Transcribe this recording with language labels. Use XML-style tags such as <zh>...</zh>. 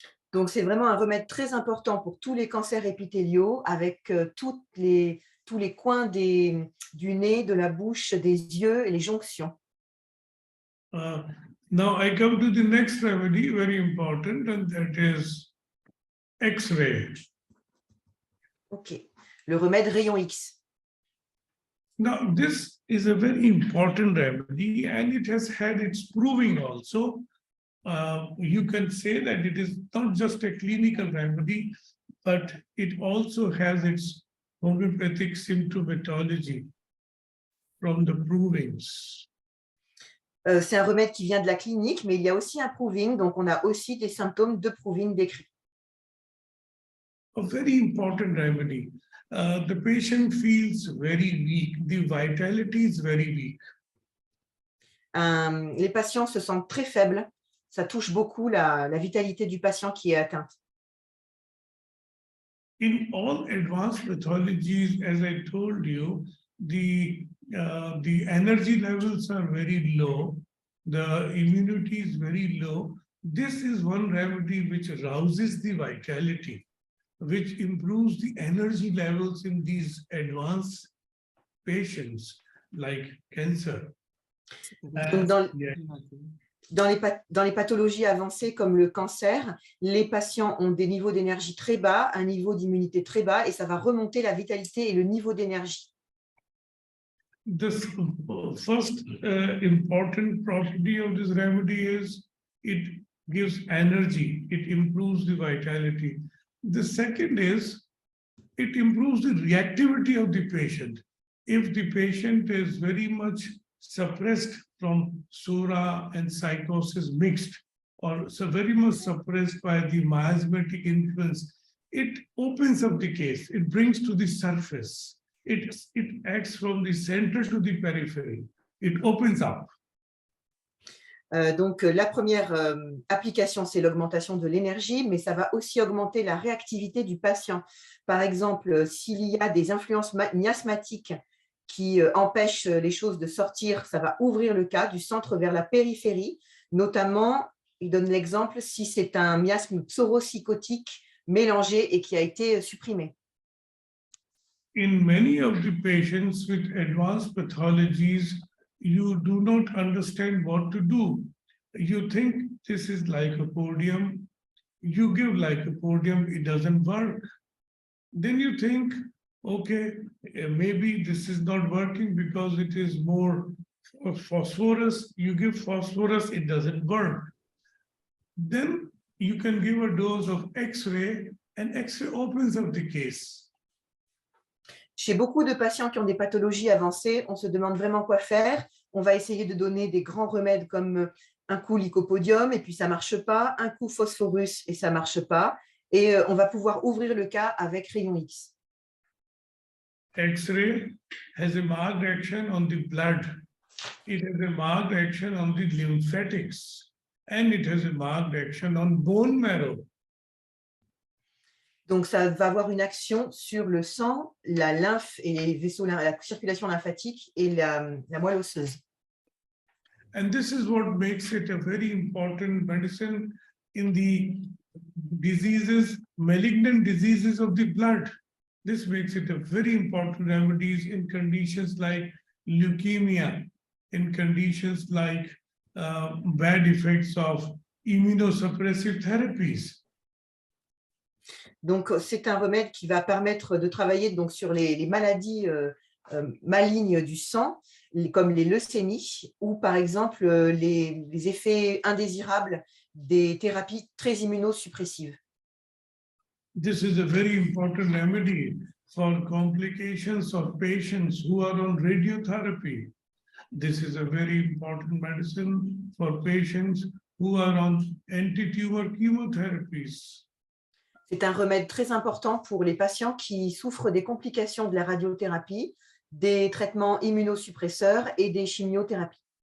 <fr>Donc, c'est vraiment un remède très important pour tous les cancers épithéliaux, avec tous les coins du nez, de la bouche, des yeux et les jonctions.</fr> <en>Now I come to the next remedy, very important, and that is X-ray.</en> <fr>OK. Le remède rayon X.</fr> <en>Now, this is a very important remedy, and it has had its proving also. You can say that it is not just a clinical remedy, but it also has its homeopathic symptomatology from the provings.</en> <fr>C'est un remède qui vient de la clinique, mais il y a aussi un proving, donc on a aussi des symptômes de proving décrits.</fr> <en>A very important remedy. The patient feels very weak. The vitality is very weak.</en> <fr>Les patients se sentent très faibles. Ça touche beaucoup la vitalité du patient qui est atteinte.</fr> <en>In all advanced pathologies, as I told you, the energy levels are very low. The immunity is very low. This is one remedy which rouses the vitality, which improves the energy levels in these advanced patients like cancer.</en> <fr>Donc dans les pathologies avancées comme le cancer, les patients ont des niveaux d'énergie très bas, un niveau d'immunité très bas, et ça va remonter la vitalité et le niveau d'énergie.</fr> <en>The first important property of this remedy is it gives energy, it improves the vitality. The second is it improves the reactivity of the patient. If the patient is very much suppressed from sura and psychosis mixed, or so very much suppressed by the miasmatic influence, it opens up the case, it brings to the surface. It acts from the center to the periphery. It opens up.</en> <fr>Donc, la première application, c'est l'augmentation de l'énergie, mais ça va aussi augmenter la réactivité du patient. Par exemple, s'il y a des influences miasmatiques qui empêchent les choses de sortir, ça va ouvrir le cas du centre vers la périphérie. Notamment, il donne l'exemple si c'est un miasme pseudo-psychotique mélangé et qui a été supprimé.</fr> <en>In many of the patients with advanced pathologies, you do not understand what to do. You think this is lycopodium. You give lycopodium, it doesn't work. Then you think, okay, maybe this is not working because it is more phosphorus. You give phosphorus, it doesn't work. Then you can give a dose of X-ray, and X-ray opens up the case.</en> <fr>Chez beaucoup de patients qui ont des pathologies avancées, on se demande vraiment quoi faire. On va essayer de donner des grands remèdes comme un coup lycopodium et puis ça ne marche pas, un coup phosphorus et ça ne marche pas. Et on va pouvoir ouvrir le cas avec rayon X.</fr> <en>X-ray has a marked action on the blood. It has a marked action on the lymphatics. And it has a marked action on bone marrow.</en> <fr>Donc, ça va avoir une action sur le sang, la lymphe et les vaisseaux, la circulation lymphatique et la moelle osseuse.</fr> <en>And this is what makes it a very important medicine in the diseases, malignant diseases of the blood. This makes it a very important remedy in conditions like leukemia, in conditions like bad effects of immunosuppressive therapies.</en> <fr>Donc, c'est un remède qui va permettre de travailler donc, sur les maladies malignes du sang, comme les leucémies, ou par exemple les effets indésirables des thérapies très immunosuppressives.</fr> <en>This is a very important remedy for complications of patients who are on radiotherapy. This is a very important medicine for patients who are on anti-tumor chemotherapies.</en> <fr>C'est un remède très important pour les patients qui souffrent des complications de la radiothérapie, des traitements immunosuppresseurs et des chimiothérapies.</fr>